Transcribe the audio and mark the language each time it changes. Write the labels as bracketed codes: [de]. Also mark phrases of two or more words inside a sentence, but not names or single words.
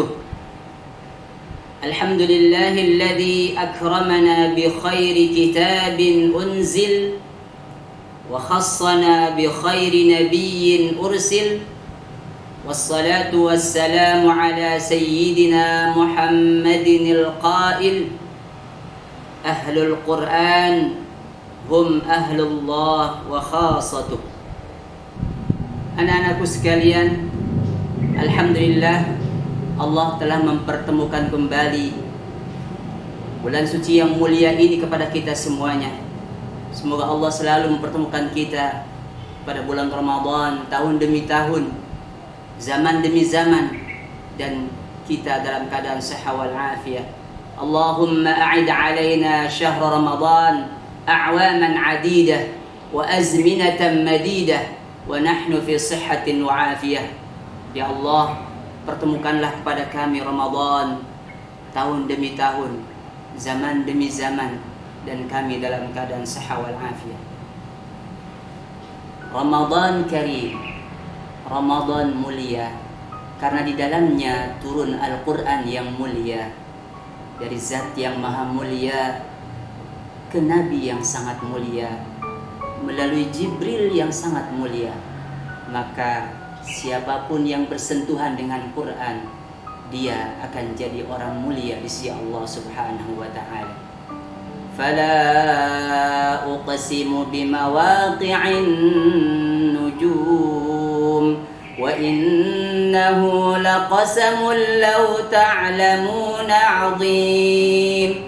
[ar] الحمد لله الذي أكرمنا بخير كتاب أنزل وخصنا بخير نبي أرسل، والصلاة والسلام على سيدنا محمد القائل: أهل القرآن هم أهل الله وخاصته. [id] Anak-anakku sekalian, alhamdulillah Allah telah mempertemukan kembali bulan suci yang mulia ini kepada kita semuanya. Semoga Allah selalu mempertemukan kita pada bulan Ramadan tahun demi tahun, zaman demi zaman, dan kita dalam keadaan sehat [ar] والعافية. اللهم أعد علينا شهر رمضان أعواما عديدة وأزمنة مديدة ونحن في صحة وعافية. [id] Ya Allah, pertemukanlah kepada kami Ramadan tahun demi tahun, zaman demi zaman, dan kami dalam keadaan sehat [ar] والعافية. رمضان كريم, [id] Ramadan mulia, karena di dalamnya turun Al-Quran yang mulia dari zat yang maha mulia ke Nabi yang sangat mulia melalui Jibril yang sangat mulia. Maka siapapun yang bersentuhan dengan Quran, dia akan jadi orang mulia di sisi Allah [ar] سبحانه وتعالى. فلا أقسم بمواقع النجوم وإنه لقسم لو تعلمون عظيم.